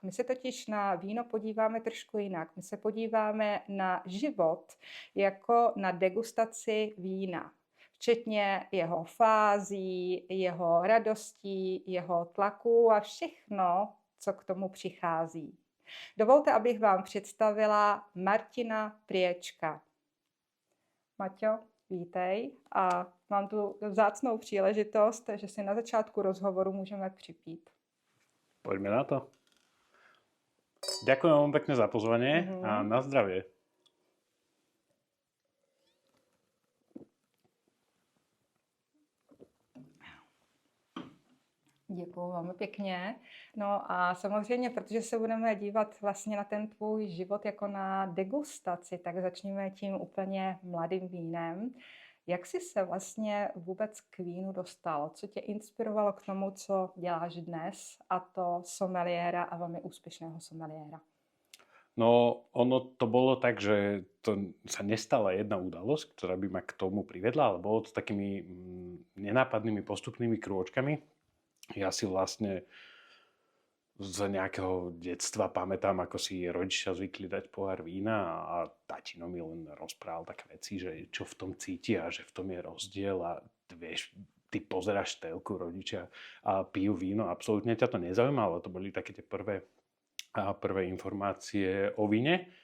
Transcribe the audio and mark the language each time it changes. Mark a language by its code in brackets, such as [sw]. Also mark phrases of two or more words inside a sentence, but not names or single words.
[cs] My se totiž na víno podíváme trošku jinak. My se podíváme na život jako na degustaci vína, včetně jeho fází, jeho radostí, jeho tlaků a všechno, co k tomu přichází. Dovolte, abych vám představila Martina Priečka. Maťo, vítej a mám tu vzácnou příležitost, že si na začátku rozhovoru můžeme připít. [sk] Poďme na to. Ďakujem vám pekne za pozvanie a na zdravie. [cs] Děkuju velmi pěkně. No a samozřejmě, protože se budeme dívat vlastně na ten tvůj život jako na degustaci, tak začneme tím úplně mladým vínem. Jak jsi se vlastně vůbec k vínu dostal? Co tě inspirovalo k tomu, co děláš dnes, a to someliéra a velmi úspěšného someliéra? [sk] No, ono to bolo tak, že to sa nestala jedna udalosť, ktorá by ma k tomu privedla, ale bolo to takými nenápadnými postupnými krôčkami. Ja si vlastne z nejakého detstva pamätám, ako si rodičia zvykli dať pohár vína a tatino mi len rozprával také veci, že čo v tom cíti a že v tom je rozdiel a vieš, ty pozeráš telku, rodičia a pijú víno, absolútne ťa to nezaujímalo, to boli také tie prvé informácie o víne.